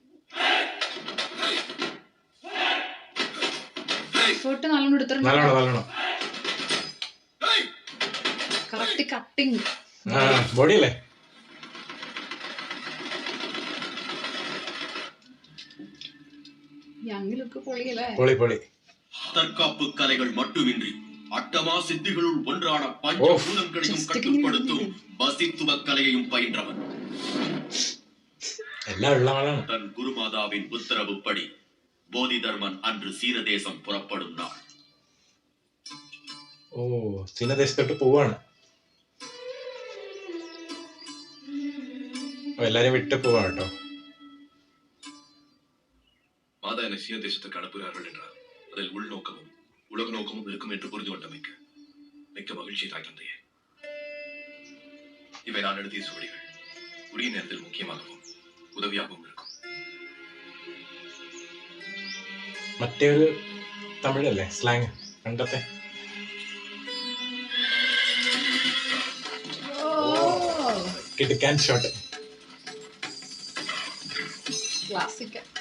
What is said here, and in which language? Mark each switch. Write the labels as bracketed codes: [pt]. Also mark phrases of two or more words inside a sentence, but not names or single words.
[ml] എഫേർട്ട് നല്ലോണം എടുത്തിട്ടുണ്ട്. നല്ലോണം [en] correct cutting. [ml] ബോഡി അല്ലേ. [en] young look [ml] പൊളിയല്ലേ. പൊളി. [ta] தற்காப்பு கலைகள் மட்டுமின்றி அட்டமா சித்திகளுள் ஒன்றான பஞ்சபூதங்களையும் கட்டுப்படுத்தும் வசித்துவ கலையையும் பயின்றவன். [ml] എല്ലാം ഉള്ള ആളാണ്. [ta] தன் குருமாதாவின் உத்தரவுப்படி போதி தர்மன் அன்று சீன தேசம் புறப்படும் நாள். [ml] ഓ ചീനദേശത്തോട്ട് പോവാണ്. എല്ലാരും വിട്ട് പോവാ കേട്ടോ. [ta] மாதா என்னை சீன தேசத்துக்கு அனுப்புகிறார்கள் என்றார். அதில் உள்நோக்கமும் உலக நோக்கமும் இருக்கும் என்று புரிந்து கொண்டமைக்க மிக்க மகிழ்ச்சி தாய் தந்தையே. இவை நான் எழுதிய சுவடிகள் உரிய நேரத்தில் முக்கியமாகவும் உதவியாகவும் இருக்கும். [ml] മറ്റേ ഒരു തമിഴല്ലേ സ്ലാങ് പണ്ടത്തെ. കിടക്കാൻ ഷോട്ട്. ക്ലാസിക്.